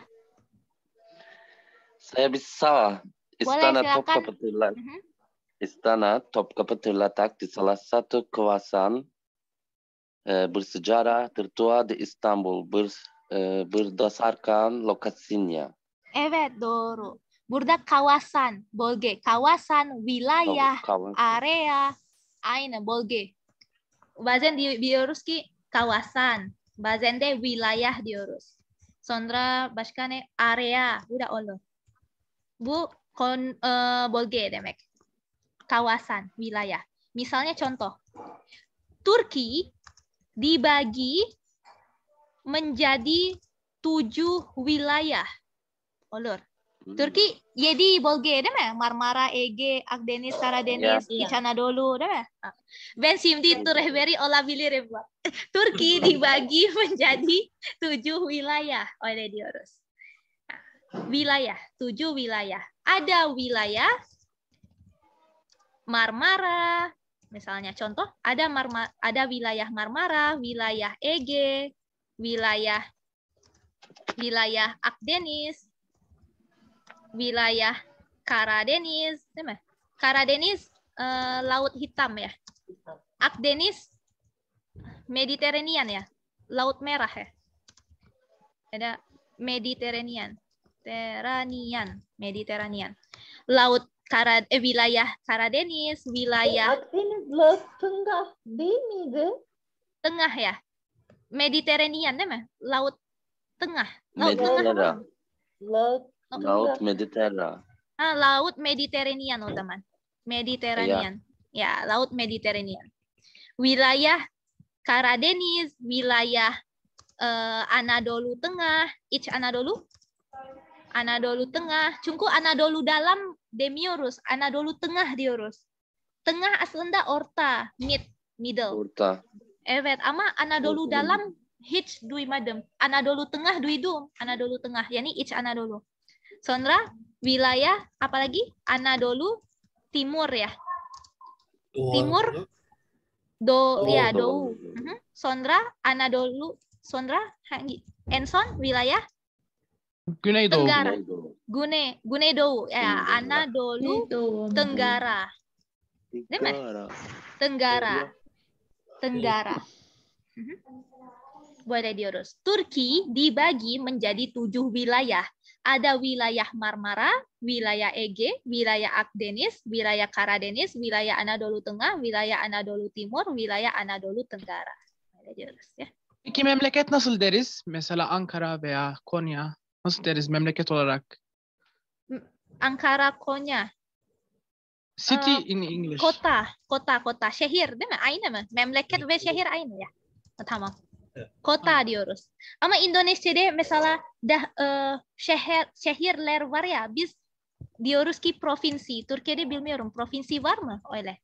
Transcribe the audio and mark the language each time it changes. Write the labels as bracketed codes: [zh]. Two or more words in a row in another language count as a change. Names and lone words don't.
[id] Saya bisa. Istana Topkapi. Istana Topkapı terletak di salah satu kawasan bersejarah tertua di Istanbul berdasarkan lokasinya. [tr] Evet, doğru. Burada kawasan, bölge, [id] kawasan, wilayah, Kawasan. area, [tr] aynı bölge. Bazen diyoruz ki kawasan, bazen de wilayah diyoruz. Sonra başka ne? [id] Area, udah olur. [tr] Bu bölge demek. [id] Kawasan, wilayah. Misalnya contoh, Turki dibagi menjadi 7 wilayah. [tr] Olur. Türkiye 7 bölge değil mi? Marmara, Ege, Akdeniz, Karadeniz, İç Anadolu değil mi? Ben şimdi rehberi olabilirim. [id] Turki dibagi menjadi 7 wilayah. [tr] Öyle diyoruz. [id] Wilayah, 7 wilayah. Ada wilayah Marmara, misalnya contoh, ada wilayah Marmara, wilayah Ege, wilayah Akdeniz, wilayah Karadeniz, [tr] değil mi? [id] Karadeniz laut hitam ya. Akdeniz Mediterranean ya, laut merah ya. Ada Mediterranean. Laut wilayah Karadeniz, wilayah [tr] Akdeniz [id] Laut Tengah [tr] değil miydi? [id] tengah ya. [tr] Mediterranean değil mi? [id] Laut tengah. Mediterranean. Laut Laut Mediterranean. Laut Mediterranean, oh teman. Mediterranean. Ya, Laut Mediterranean. Wilayah Karadeniz, wilayah Anadolu Tengah, [tr] İç Anadolu. [id] Anadolu Tengah. [tr] Çünkü Anadolu dalam demiyoruz. Anadolu Tengah diyoruz. Tengah aslında orta, middle. Orta. Evet, ama Anadolu dalam hiç duymadım. Anadolu Tengah duydum. Anadolu Tengah, yani İç Anadolu. [id] Sonra wilayah apalagi Anadolu Timur ya. Timur, [tr] Doğu. Sonra Anadolu, sonra hangi? Enson wilayah Güneydoğu. [id] Tenggara. [tr] Güneydoğu ya, Anadolu Tenggara. Değil mi? [id] Tenggara. Boleh diurus. Turki dibagi menjadi 7 wilayah. Ada wilayah Marmara, wilayah Ege, wilayah Akdeniz, wilayah Karadeniz, wilayah Anadolu Tengah, wilayah Anadolu Timur, wilayah Anadolu Tenggara. Boleh diurus ya. [tr] Peki memleket nasıl deriz? Mesela Ankara veya Konya. Nasıl deriz memleket olarak? Ankara, Konya. [en] City in English. [tr] Kota. Şehir değil mi? Aynı mı? Memleket ve şehir aynı ya. Tamam. Kota diyoruz. Ama Indonesia'da mesela şehirler var ya, biz diyoruz ki provinsi. Türkiye'de bilmiyorum. Provinsi var mı? Öyle.